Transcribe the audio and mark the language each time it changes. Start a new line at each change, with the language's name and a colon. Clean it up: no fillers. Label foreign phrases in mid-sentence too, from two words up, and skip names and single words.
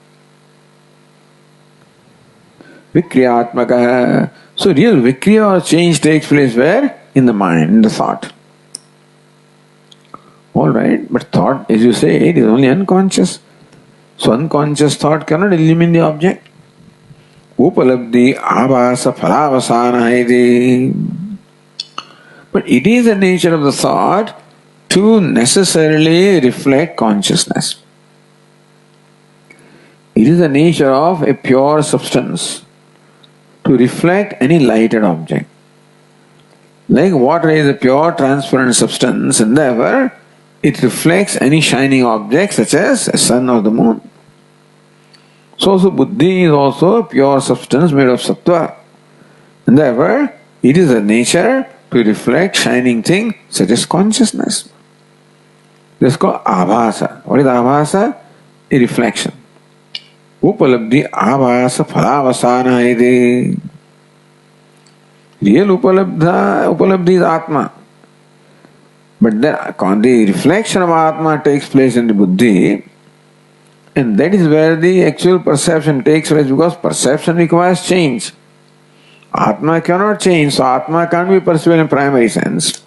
Sanskrit: Vikriyatmaka.
English: So real vikriya or change takes place where? In the mind, in the thought. Alright, but thought, as you say, it is only unconscious. So unconscious thought cannot illumine the object.
Sanskrit: Upalabdhi abhasa phalavasana iti.
English: But it is the nature of the thought to necessarily reflect consciousness. It is the nature of a pure substance to reflect any lighted object. Like water is a pure transparent substance, and therefore it reflects any shining object such as a sun or the moon. So also buddhi is also a pure substance made of sattva, and therefore it is a nature to reflect shining thing such as consciousness. This is called abhasa. What is abhasa? A reflection.
Sanskrit: Upalabdhi abhasa phalavasana iti.
English: Real Upalabdha is Atma. But the reflection of Atma takes place in the Buddhi, and that is where the actual perception takes place, because perception requires change. Atma cannot change, so Atma can't be perceived in primary sense.